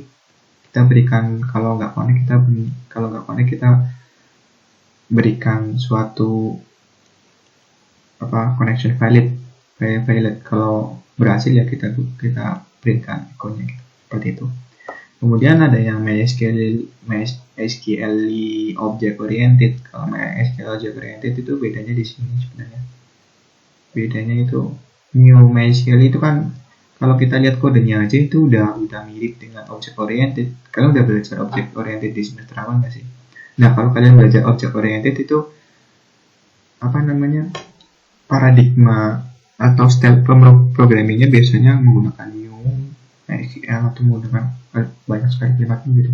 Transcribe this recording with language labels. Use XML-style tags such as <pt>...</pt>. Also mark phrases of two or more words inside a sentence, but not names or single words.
<id>Kita berikan, kalau nggak connect kita berikan suatu</id> <en>connection valid.</en> <id>Kalau berhasil ya kita berikan ikonnya seperti itu. Kemudian ada yang MySQL</id> <en>object oriented.</en> <id>Kalau MySQL</id> <en>object oriented</en> <id>itu bedanya di sini sebenarnya. Bedanya itu new MySQL itu kan, kalau kita lihat kodenya aja itu udah mirip dengan</id> <en>object oriented.</en> <id>Kalian udah belajar</id> <en>object oriented</en> <id>di semester awal nggak sih? Nah, kalau kalian belajar</id> <en>object oriented</en> <id>itu paradigma atau</id> <en>style programmingnya</en> <id>biasanya menggunakan new MySQL atau menggunakan banyak sekali kalimat gitu.</id>